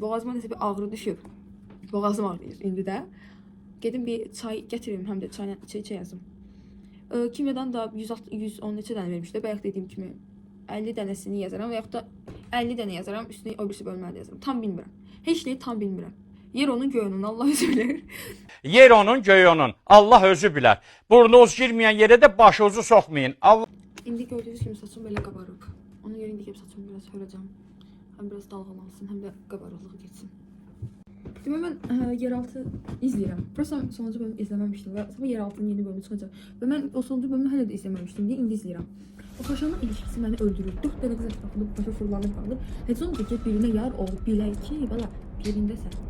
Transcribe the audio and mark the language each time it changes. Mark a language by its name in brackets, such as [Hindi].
[Azerbaijani] Boğazıma nəsə bir ağrı düşüb. Boğazım ağrıyır indi də. Gedim bir çay gətirim, həm də çayla içə yazım. Kimyadan da 110 neçə dənə vermişdi. Bayaq dediyim kimi 50 dənəsini yazaram və yaxud da 50 dənə yazaram, üstüne o birisi bölməli yazaram. Tam bilmirəm. Heç nəyi tam bilmirəm. Yer onun göy onun Allah özü bilir. Yer onun, göy onun. Allah özü bilər. Burnunuz girməyən yerə də başınızı soxmayın. Allah [Turkish] İndi gördüğünüz gibi saçım böyle kabarık. Ona göre indi saçımı biraz höreceğim. Hem biraz dalgalansın hem de kabarıklığı geçsin. [Azerbaijani] Demək mən yeraltı izləyirəm. Burası sonuncu bölümü izləməmişdim və sabah yeraltının yeni bölümü çıxacaq. Və mən o sonuncu bölümü hələ də izləməmişdim deyə indi izləyirəm. O Kaşanın ilişkisi məni öldürür. 4 dənə qız ətrafında başa fırlanıb qalır. Heç olmasa ki birinə yar olub bilək ki, bala birindəsən.